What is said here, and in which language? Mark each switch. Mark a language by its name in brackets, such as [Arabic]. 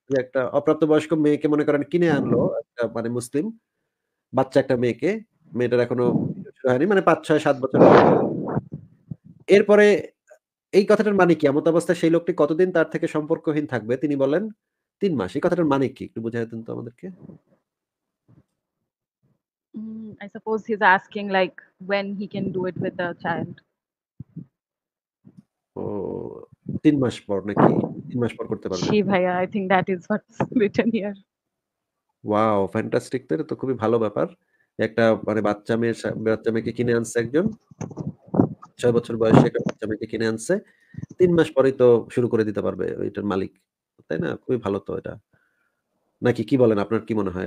[Bangla] যে একটা অপ্রাপ্তবয়স্ক মেয়েকে মনে করেন কিনে আনলো একটা মানে মুসলিম বাচ্চা একটা মেয়েকে, মেয়েটার এখনো শুরু হয়নি, মানে ৫, ৬, ৭ বছর বয়স। এরপরে এই কথাটার মানে কি? এমত অবস্থায় সেই লোকটি কতদিন তার থেকে সম্পর্কহীন থাকবে? তিনি বলেন 3 মাস। এই কথাটার মানে কি? একটু বুঝায় দেন তো আমাদেরকে। [English] I suppose he's asking like when he can do it with the child. [Bangla] ও ৩ মাস পর নাকি? ৩ মাস পর করতে পারবে। জি ভাইয়া, [English] I think that is what's written here. [Bangla] Wow! Fantastic, তো এটা তো খুবই ভালো ব্যাপার। একটা মানে বাচ্চা মেয়েকে কিনে আনছে একজন। ৬ বছর বয়সী একটা বাচ্চা মেয়েকে কিনে আনছে। ৩ মাস পরেই তো শুরু করে দিতে পারবে ওইটার মালিক। তাই না? খুবই ভালো তো এটা। নাকি কি বলেন? আপনার কি মনে হয়?